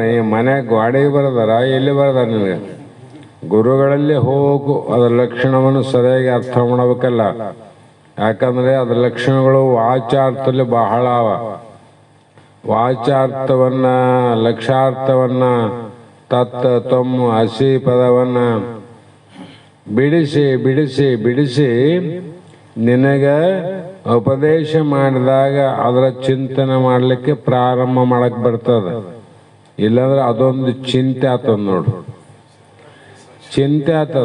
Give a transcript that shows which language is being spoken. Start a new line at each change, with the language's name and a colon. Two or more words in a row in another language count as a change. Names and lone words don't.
Kannada: ಮನೆ ಗಾಡಿಗೆ ಬರ್ದಾರ, ಎಲ್ಲಿ ಬರ್ದಾರ? ನಿನಗೆ ಗುರುಗಳಲ್ಲಿ ಹೋಗು. ಅದರ ಲಕ್ಷಣವನ್ನು ಸರಿಯಾಗಿ ಅರ್ಥ ಮಾಡಬೇಕಲ್ಲ. ಯಾಕಂದ್ರೆ ಅದ್ರ ಲಕ್ಷಣಗಳು ವಾಚಾರ್ಥದಲ್ಲಿ ಬಹಳ ಅವ. ವಾಚಾರ್ಥವನ್ನ, ಲಕ್ಷಾರ್ಥವನ್ನ,
Sanskrit: ತತ್ ತ್ವಂ ಅಸಿ
Kannada: ಪದವನ್ನ ಬಿಡಿಸಿ ಬಿಡಿಸಿ ಬಿಡಿಸಿ ನಿನಗ ಉಪದೇಶ ಮಾಡಿದಾಗ ಅದರ ಚಿಂತನೆ ಮಾಡಲಿಕ್ಕೆ ಪ್ರಾರಂಭ ಮಾಡಕ್ ಬರ್ತದ. ಇಲ್ಲಾಂದ್ರೆ ಅದೊಂದು ಚಿಂತೆ ಆತದ ನೋಡು, ಚಿಂತೆ ಆತದ.